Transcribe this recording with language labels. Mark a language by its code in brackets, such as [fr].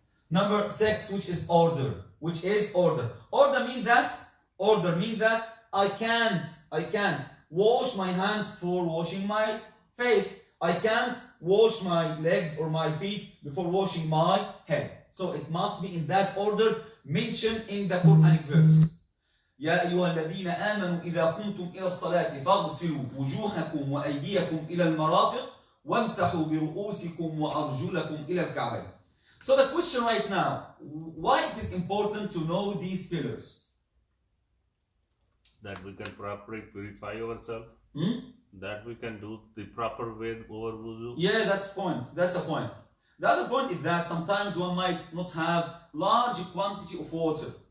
[en] Number 6, which is order. Order means that I can't wash my hands before washing my face. I can't wash my legs or my feet before washing my head. So it must be in that order mentioned in the Quranic verse. [ar] يا أيها الذين آمنوا إذا قمتم إلى الصلاة فاغسلوا وجوهكم وأيديكم إلى المرافق وامسحوا برؤوسكم وأرجلكم إلى الكعبين. [en] So the question right now, why it is important to know these pillars? That we can properly purify ourselves. That we can do the proper way over wudu. Yeah, that's the point. The other point is that sometimes one might not have large quantity of water.